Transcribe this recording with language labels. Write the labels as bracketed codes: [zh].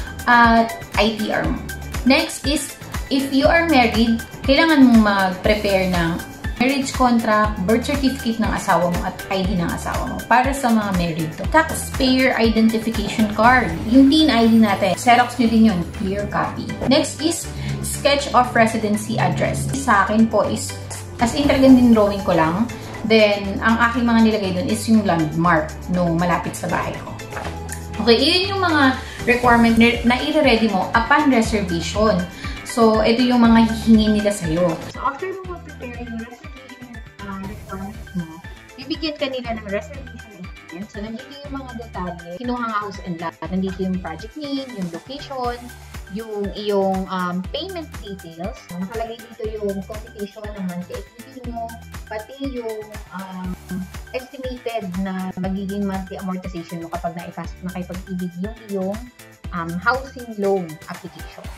[tl] At ITR mo. [en] Next is, if you are married, [tl] kailangan mong mag-prepare ng marriage contract, birth certificate ng asawa mo at ID ng asawa mo para sa mga married to. Taxpayer identification card. Yung TIN ID natin, xerox nyo din yun, clear copy. [en] Next is sketch of residency address. [tl] Sa akin po is, as in talagang din drawing ko lang. Then, ang aking mga nilagay dun is yung landmark nung malapit sa bahay ko. Okay, yun yung mga requirement na i-ready mo upon reservation. So, ito yung mga hihingin nila sa'yo. So, after mo mag-prepare yung reservation requirements mo, bibigyan ka nila ng reservation agreement. So, nandito yung mga detalye. Kinuha nga house and lot. Nandito yung project name, yung location, yung iyong payment details. Nakalagay dito yung computation ng monthly equity mo, pati yung estimated na magiging monthly amortization mo kapag nakipag-ibig yung iyong housing loan application.